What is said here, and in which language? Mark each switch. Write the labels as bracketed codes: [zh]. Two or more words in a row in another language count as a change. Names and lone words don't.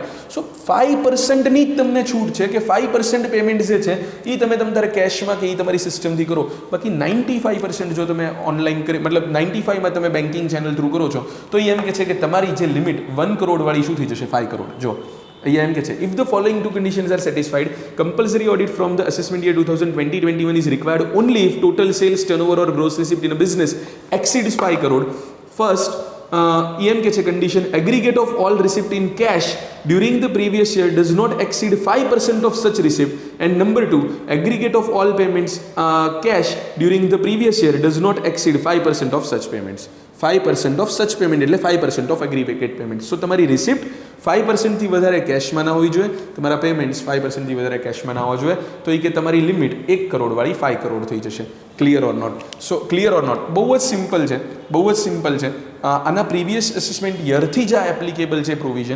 [gu] સો 5%ની જ તમને છૂટ છે કે 5% પેમેન્ટ જે છે એ તમે તમારે કેશમાં કે એ તમારી સિસ્ટમથી કરો. બાકી 95% જો તમે ઓનલાઈન કરી, મતલબ 95માં તમે [en] banking channel through [gu] કરો છો તો એ એમ કહે છે કે તમારી જે લિમિટ 1 કરોડવાળી શું થઈ જશે? 5 કરોડ. જો અહીંયા એમ કે છે, [en] if the following two conditions are satisfied, compulsory audit from the assessment year 2020-21 is required only if total sales, turnover or gross receipt in a business exceeds 5 crore. First, [gu] એમ કે છે [en] condition, aggregate of all receipt in cash during the previous year does not exceed 5% of such receipt, and number 2, aggregate of all payments cash during the previous year does not exceed 5% of such payments. 5% of such payment [gu] એટલે [en] 5% of aggregate payment. [gu] સો તમારી રિસિપ્ટ 5%થી વધારે કેશમાં ના હોવી જોઈએ, તમારા પેમેન્ટ્સ 5%થી વધારે કેશમાં ના હોવા જોઈએ, તો એ કે તમારી લિમિટ 1 કરોડવાળી 5 કરોડ થઈ જશે. [en] clear or not? so clear or not? [gu] બહુ જ સિમ્પલ છે, બહુ જ સિમ્પલ છે. આના [en] previous assessment [gu] યરથી જ આ એપ્લિકેબલ છે પ્રોવિઝન.